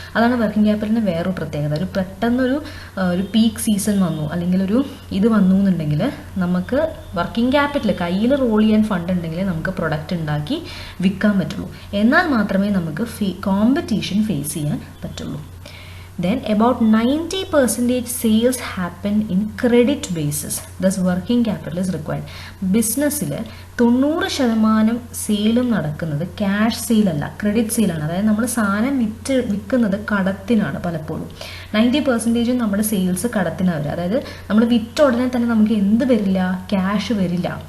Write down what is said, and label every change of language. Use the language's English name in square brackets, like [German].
[Malayalam] അതാണ് വർക്കിംഗ് ക്യാപിറ്റലിന് വേറൊരു പ്രത്യേകത. ഒരു പെട്ടെന്നൊരു പീക്ക് സീസൺ വന്നു അല്ലെങ്കിൽ ഒരു ഇത് വന്നു എന്നുണ്ടെങ്കിൽ നമുക്ക് വർക്കിംഗ് ക്യാപിറ്റൽ കയ്യിൽ റോൾ ചെയ്യാൻ ഫണ്ട് ഉണ്ടെങ്കിൽ നമുക്ക് പ്രൊഡക്റ്റ് ഉണ്ടാക്കി വിൽക്കാൻ പറ്റുള്ളൂ. എന്നാൽ മാത്രമേ നമുക്ക് കോമ്പറ്റീഷൻ ഫേസ് ചെയ്യാൻ പറ്റുള്ളൂ. [English] Then about 90% sales happen in credit basis. Thus working capital is required. [Malayalam] ബിസിനസ്സിൽ 90% സെയിലും നടക്കുന്നത് ക്യാഷ് സെയിലല്ല, ക്രെഡിറ്റ് സെയിലാണ്. അതായത് നമ്മൾ സാധനം വിൽക്കുന്നത് കടത്തിനാണ് പലപ്പോഴും. 90% നമ്മുടെ സെയിൽസ് കടത്തിനാണ് വരിക. അതായത് നമ്മൾ വിറ്റ ഉടനെ തന്നെ നമുക്ക് എന്ത് വരില്ല, ക്യാഷ് വരില്ല.